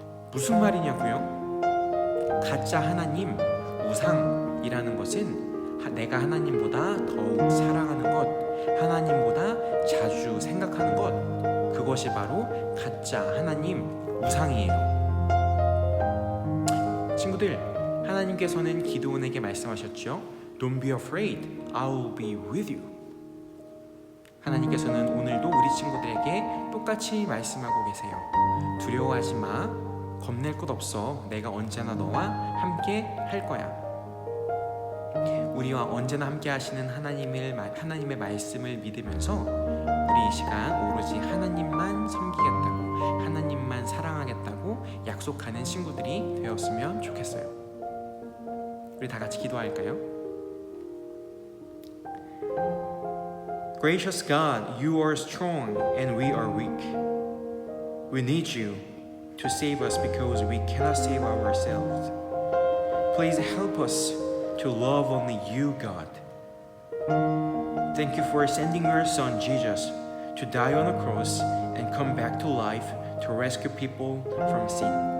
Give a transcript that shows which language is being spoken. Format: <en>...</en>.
<ko>무슨 말이냐고요? 가짜 하나님, 우상이라는 것은 내가 하나님보다 더욱 사랑하는 것, 하나님보다 자주 생각하는 것, 그것이 바로 가짜 하나님, 우상이에요. 친구들, 하나님께서는 기드온에게 말씀하셨죠.</ko> <en>Don't be afraid, I will be with you.</en> <ko>하나님께서는 오늘도 우리 친구들에게 똑같이 말씀하고 계세요. 두려워하지 마. 겁낼 것 없어. 내가 언제나 너와 함께 할 거야. 우리와 언제나 함께 하시는 하나님의 말씀을 믿으면서 우리 이 시간 오로지 하나님만 섬기겠다고, 하나님만 사랑하겠다고 약속하는 친구들이 되었으면 좋겠어요. 우리 다 같이 기도할까요?</ko> <en>Gracious God, you are strong and we are weak. We need you to save us because we cannot save ourselves. Please help us to love only you, God. Thank you for sending your son Jesus to die on the cross and come back to life to rescue people from sin.</en>